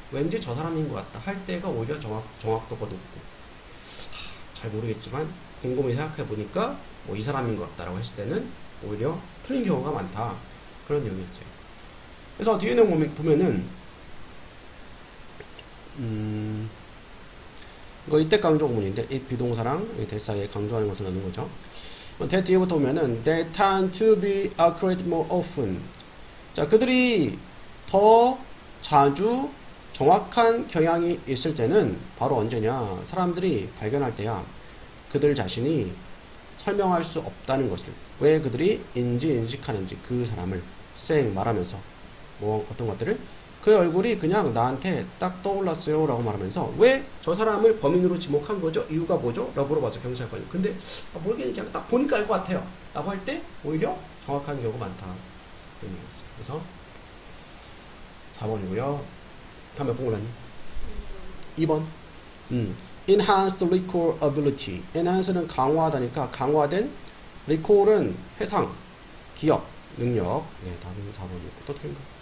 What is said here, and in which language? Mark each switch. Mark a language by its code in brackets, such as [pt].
[ko] 왠지 저 사람인 것 같다. 할 때가 오히려 정확도가 높고 잘 모르겠지만 곰곰이 생각해 보니까 뭐 이 사람인 것 같다라고 했을 때는 오히려 틀린 경우가 많다. 그런 내용이었어요. 그래서 뒤에 내용 보면은 이거 이때 강조 구문인데 이 비동사랑 대사에 강조하는 것을 넣는 거죠. 대 뒤에부터 보면은 [en] they tend to be accurate more often. [ko] 자, 그들이 더 자주 정확한 경향이 있을 때는 바로 언제냐? 사람들이 발견할 때야. 그들 자신이 설명할 수 없다는 것을. 왜 그들이 인식하는지 그 사람을 말하면서 뭐 어떤 것들을 그 얼굴이 그냥 나한테 딱 떠올랐어요 라고 말하면서 왜 저 사람을 범인으로 지목한 거죠? 이유가 뭐죠? 라고 물어봤어 경찰관이. 근데 모르겠는데 그냥 딱 보니까 알 것 같아요 라고 할 때 오히려 정확한 경우가 많다. 그래서 4번이고요. 다음 몇 번 골랐니? 2번. [en] Enhanced recall ability. [ko] Enhance는 강화하다니까 강화된 recall은 회상, 기억, 능력. 네, 답은 4번이고 또 틀린 거.